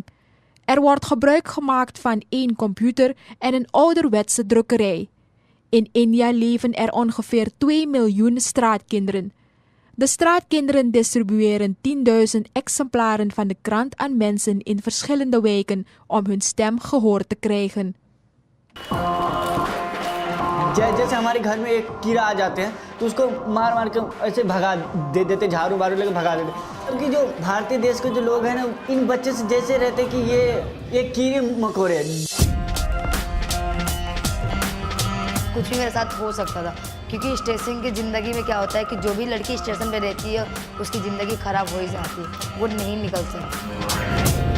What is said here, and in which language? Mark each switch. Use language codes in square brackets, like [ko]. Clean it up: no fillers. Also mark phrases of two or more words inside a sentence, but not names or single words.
[nl] Er wordt gebruik gemaakt van 1 computer en een ouderwetse drukkerij. In India leven er ongeveer 2 miljoen straatkinderen. De straatkinderen distribueren 10.000 exemplaren van de krant aan mensen in verschillende wijken om hun stem gehoord te krijgen. [hi] जैसे हमारे घर में एक कीड़ा आ जाते हैं तो उसको मार मार के ऐसे भगा देते, झाड़ू वारू लेकर भगा देते। क्योंकि जो भारतीय देश के जो लोग हैं ना, इन बच्चे से जैसे रहते कि ये कीड़े मकोड़े हैं। कुछ भी मेरे साथ हो सकता था, क्योंकि स्टेशन की ज़िंदगी में क्या होता है कि जो भी लड़की स्टेशन पे रहती है उसकी ज़िंदगी ख़राब हो ही जाती है, वो नहीं निकल सकती।